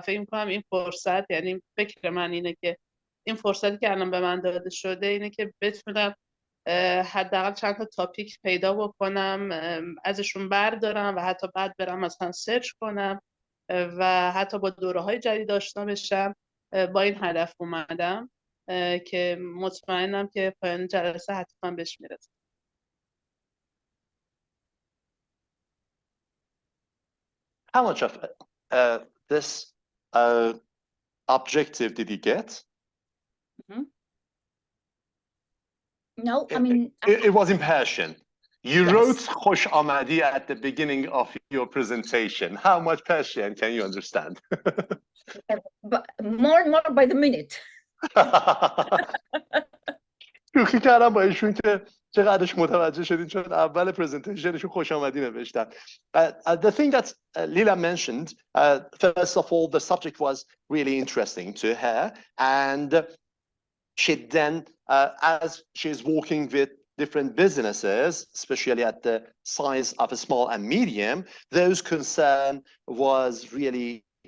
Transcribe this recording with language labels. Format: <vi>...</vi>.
<fa>و فکر میکنم این فرصت، یعنی فکر من اینه که این فرصتی که الان به من داده شده اینه که بتونم حداقل چند تا تاپیک پیدا بکنم، ازشون بردارم و حتی بعد برم مثلا سرچ کنم و حتی با دوره های جدید آشنا بشم. با این هدف اومدم که مطمئنم که پایان جلسه حتما بهش میرسم.</fa> <en>How much of this objective did you get? No, I mean... It was in passion. You Yes. wrote</en> <fa>خوش آمدی</fa> <en>at the beginning of your presentation. How much Persian can you understand? But more and more by the minute.</en> <fa>شوخی کردم با ایشون که چقدرش متوجه شدین چون اول پرزنتیشنشون خوش آمدی نوشتن.</fa> <en>The thing that Lila mentioned, first of all, the subject was really interesting to her, and she then, as she's working with different businesses, especially at the size of a small and medium, those concern was really</en>